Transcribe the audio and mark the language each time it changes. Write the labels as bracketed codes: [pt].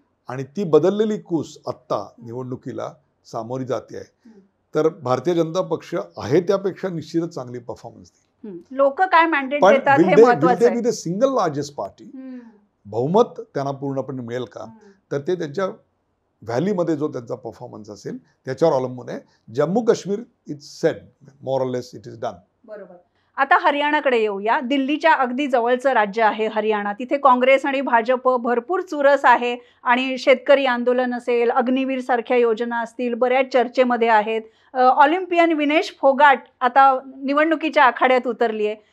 [mr] आणि ती बदललेली कूस आत्ता निवडणुकीला सामोरी जाते आहे. तर भारतीय जनता पक्ष आहे त्यापेक्षा निश्चितच चांगली परफॉर्मन्स देईल. लोक काय मॅन्डेट देतात हे महत्त्वाचं आहे. [en] the single largest party, [mr] बहुमत त्यांना पूर्णपणे मिळेल का, तर ते त्यांच्या व्हॅलीमध्ये जो त्यांचा परफॉर्मन्स असेल त्याच्यावर अवलंबून आहे. [en] Jammu Kashmir is set more or less, it is done. [mr] बरोबर. आता हरियाणाकडे येऊया. दिल्लीच्या अगदी जवळचं राज्य आहे हरियाणा. तिथे काँग्रेस आणि भाजप भरपूर चुरस आहे आणि शेतकरी आंदोलन असेल, अग्निवीर सारख्या योजना असतील, बऱ्याच चर्चेमध्ये आहेत. ऑलिम्पियन विनेश फोगाट आता निवडणुकीच्या आखाड्यात उतरली आहे.